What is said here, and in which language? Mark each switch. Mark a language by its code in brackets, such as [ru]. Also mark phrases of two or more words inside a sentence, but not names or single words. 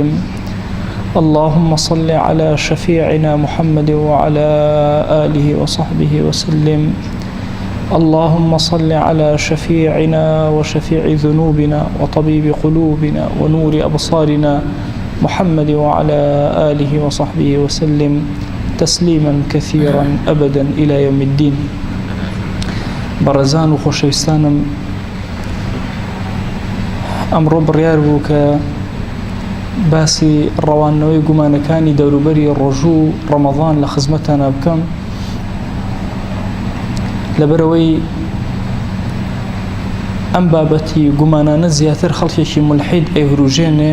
[ar] اللهم صل على شفيعنا محمد وعلى آله وصحبه وسلم. اللهم صل على شفيعنا وشفيع ذنوبنا وطبيب قلوبنا ونور أبصارنا محمد وعلى آله وصحبه وسلم تسليما كثيرا أبدا إلى يوم الدين. [ckb] بەڕێزان و خۆشەویستانم، ئەمڕۆ بڕیار بوو کە باسی ڕەوانەوەی گومانەکانی دەوروبەری ڕۆژوو ڕەمەضان لە خزمەتانە بکەم، لەبەرەوەی ئەم بابەتی گومانانە زیاتر خەڵکێکی مولحید ئەیهروژێنێ.